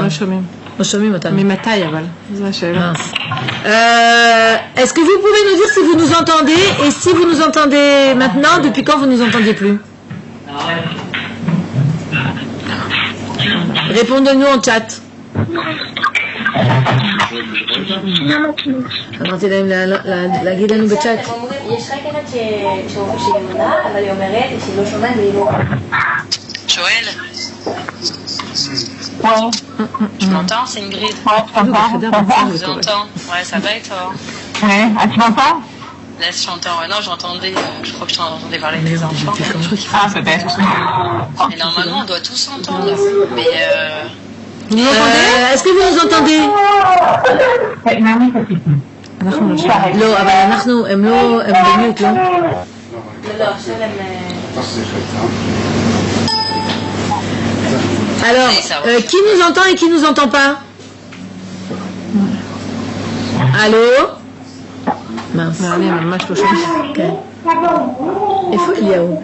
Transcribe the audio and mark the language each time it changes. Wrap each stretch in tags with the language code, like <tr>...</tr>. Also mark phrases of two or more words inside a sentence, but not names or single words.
<fr>Mais ma taille, aval. Est-ce que vous pouvez nous dire si vous nous entendez, et si vous nous entendez maintenant, depuis quand vous nous entendiez plus? Répondez-nous en chat.</fr> <he>אמרתי להם להגיד לנו בצ'אט. יש רק אחד שיונה, אבל היא אומרת שהיא לא שומעת והיא לא...</he> <fr>Joël. Ouais. Tu m'entends, c'est Ingrid? Ouais, je t'entends. Je vous entends. Ouais, ça va et toi? Ouais, tu m'entends? Là, je t'entends. Ouais, non, j'entendais, je crois que je t'entendais parler des enfants. Ah, peut-être. Mais normalement, on doit tous s'entendre. Mais Vous nous entendez? Est-ce que vous nous entendez?</fr> <he>לא, אבל אנחנו, הם במיוט, לא? לא, עכשיו הם...</he> <fr>Alors, qui nous entend et qui nous entend pas? Allô? Mince. Il faut Eliaou.</fr>